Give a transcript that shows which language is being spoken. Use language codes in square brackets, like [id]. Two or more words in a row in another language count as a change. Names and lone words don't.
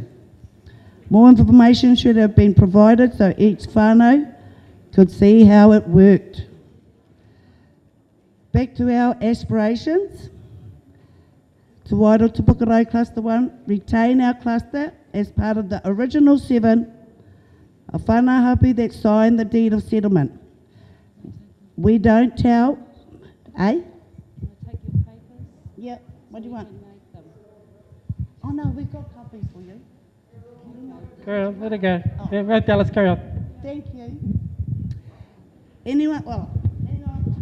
[en] More information should have been provided so each whānau could see how it worked. Back to our aspirations. Te Wairoa Te Pukerai Cluster 1, retain our cluster as part of the original 7 of [mi] whānau hapu [en] that signed the deed of settlement. We don't tell, Yeah, what do you want? Oh no, we've got copies for you. Carry on, let it go. Yeah, right, Dallas, carry on. Thank you. Anyone, well, hang on.